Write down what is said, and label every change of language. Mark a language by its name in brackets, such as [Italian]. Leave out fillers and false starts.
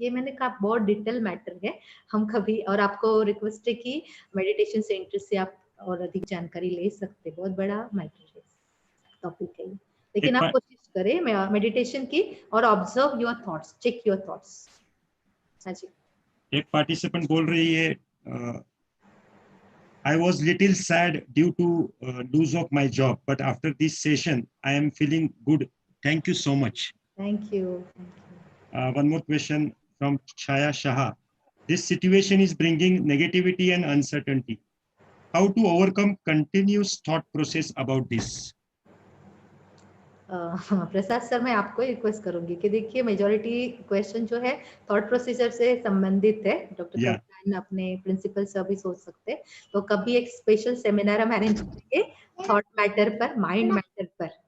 [Hindi] ये मैंने कहा बहुत डिटेल मैटर है। हम कभी और आपको रिक्वेस्ट है कि मेडिटेशन सेंटर से आप और अधिक जानकारी ले सकते। बहुत बड़ा मैटर है टॉपिक है लेकिन आप कोशिश करें मेडिटेशन की और [English] Observe your thoughts, check your thoughts. [Hindi] हाँ जी। एक पार्टिसिपेंट बोल रही है [English] I was little sad due to lose of my job, but after this session, I am feeling good. Thank you so much. Thank you. One more question from Chaya Shah. This situation is bringing negativity and uncertainty. How to overcome continuous thought process about this? [Hindi] Prasad sir मैं आपको request करूंगी कि देखिए majority question जो है thought procedure से संबंधित है। डॉक्टर अपने प्रिंसिपल सर भी सोच सकते तो कभी एक स्पेशल सेमिनार हम अरेंज करेंगे थॉट मैटर पर, माइंड मैटर पर।